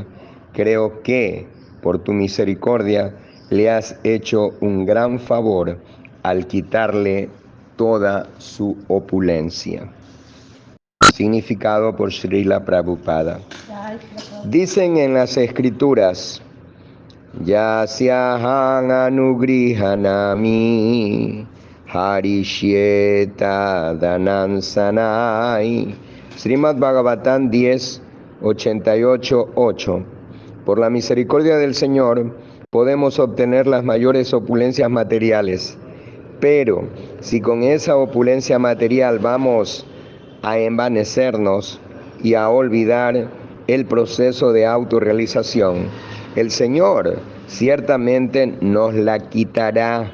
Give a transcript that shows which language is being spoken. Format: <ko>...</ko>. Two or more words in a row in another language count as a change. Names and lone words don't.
<es>Creo que, por tu misericordia, le has hecho un gran favor al quitarle toda su opulencia. Significado por Srila Prabhupada. Dicen en las escrituras:</es> <sa>Yasyaham anugrihanami harishyeta danansanai.</sa> <es>Srimad Bhagavatam 10, 88:8. Por la misericordia del Señor podemos obtener las mayores opulencias materiales, pero si con esa opulencia material vamos a envanecernos y a olvidar el proceso de autorrealización, el Señor ciertamente nos la quitará.</es>